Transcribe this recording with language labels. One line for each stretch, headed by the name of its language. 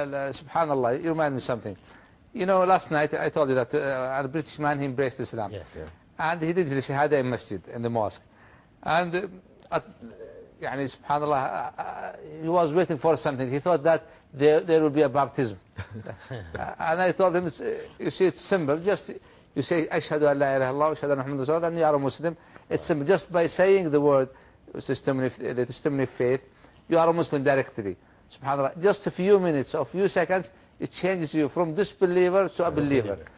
English: سبحان الله, you remind me something. You know, last night I told you that a British man, he embraced Islam. Yes. And he did the shahada in masjid, in the mosque. And يعني سبحان الله, he was waiting for something. He thought that there will be a baptism. And I told him, you see, it's simple. Just you say,
Arabic: أشهد أن لا إله إلا الله وأشهد أن محمد رسول الله,
English: and you are a Muslim. It's simple. Just by saying the word, the testimony of faith, you are a Muslim directly. SubhanAllah. Just a few minutes or few seconds, it changes you from disbeliever to a believer.